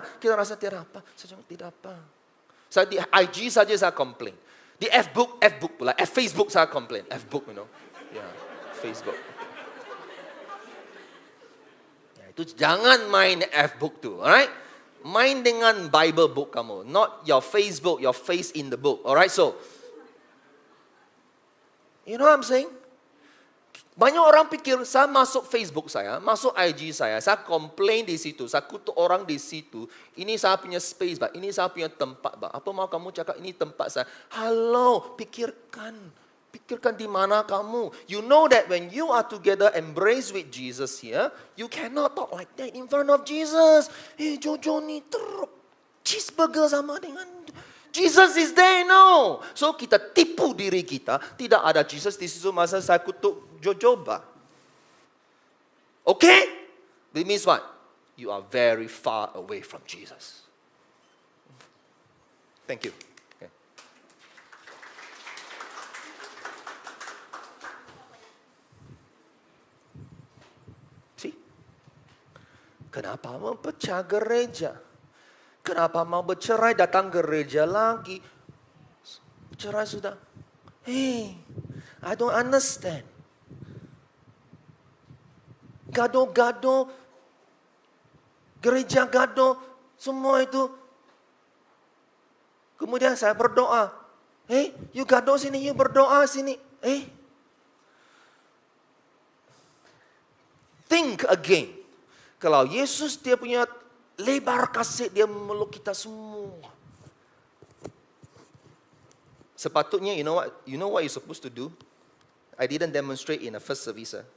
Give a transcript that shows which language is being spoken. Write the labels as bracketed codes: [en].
[ms] Kita rasa tidak apa. Saya tidak apa. Saya di IG saja saya komplain. Di Facebook pula. Facebook saya komplain. Facebook, [en] you know. [ms] Facebook. Itu jangan main Facebook tu, alright? Main dengan Bible book kamu. [en] Not your Facebook, your face in the book. Alright, so. You know what I'm saying? [ms] Banyak orang pikir saya masuk Facebook saya, masuk IG saya komplain di situ, saya kutuk orang di situ. Ini saya punya space, Pak. Ini saya punya tempat, Pak. Apa mau kamu cakap ini tempat saya? Halo, pikirkan di mana kamu. [en] You know that when you are together, embrace with Jesus here, you cannot talk like that in front of Jesus. [ms] Jojo ni teruk. Cheeseburger sama dengan [en] Jesus is there, no. [ms] So kita tipu diri kita, tidak ada Jesus di situ masa saya kutuk Jojoba. [en] Okay? That means what? You are very far away from Jesus. Thank you. Okay. See? [ms] Kenapa mempecah gereja? Kenapa mau bercerai datang gereja lagi? Cerai sudah. [en] I don't understand. [ms] Gado-gado, gereja gado, semua itu. Kemudian saya berdoa. You gado sini, you berdoa sini. [en] Think again. [ms] Kalau Yesus dia punya lebar kasih, dia memeluk kita semua. Sepatutnya, [en] you know what you're supposed to do? I didn't demonstrate in the first service.